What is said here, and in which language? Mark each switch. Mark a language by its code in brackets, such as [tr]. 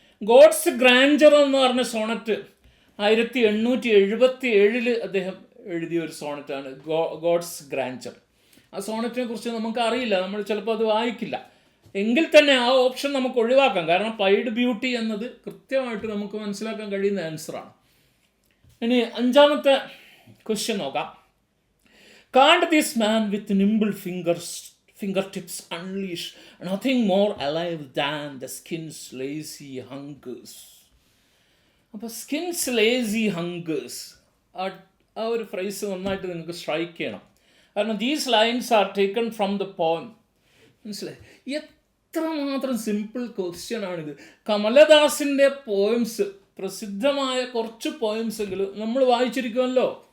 [ml] God's grantor എന്ന് പറഞ്ഞ Sonet 1877 അദ്ദേഹം എഴുതിയ ഒരു സോണറ്റാണ് ഗോഡ്സ് ഗ്രാൻഡർ. ആ സോണറ്റിനെ കുറിച്ച് നമുക്ക് അറിയില്ല, നമ്മൾ ചിലപ്പോൾ അത് വായിക്കില്ല. എങ്കിൽ തന്നെ ആ ഓപ്ഷൻ നമുക്ക് ഒഴിവാക്കാം. കാരണം പൈഡ് ബ്യൂട്ടി എന്നത് കൃത്യമായിട്ട് നമുക്ക് മനസ്സിലാക്കാൻ കഴിയുന്ന ആൻസറാണ്. ഇനി 5ാമത്തെ ക്വസ്റ്റ്യൻ നോക്കാം. [en] Can't this man with nimble fingertips unleash nothing more alive than the skin's lazy hungers. [ml] അപ്പോൾ സ്കിൻസ് ലേസി ഹങ്കേഴ്സ് ആ ഒരു ഫ്രേസ് നന്നായിട്ട് നിങ്ങൾക്ക് സ്ട്രൈക്ക് ചെയ്യണം. [en] കാരണം these lines are taken from the poem. [ml] മനസ്സിലായി? എത്രമാത്രം സിമ്പിൾ ക്വസ്റ്റ്യൻ ആണിത്. കമലദാസിൻ്റെ പോയംസ്, പ്രസിദ്ധമായ കുറച്ച് പോയംസ് എങ്കിലും നമ്മൾ വായിച്ചിരിക്കുമല്ലോ.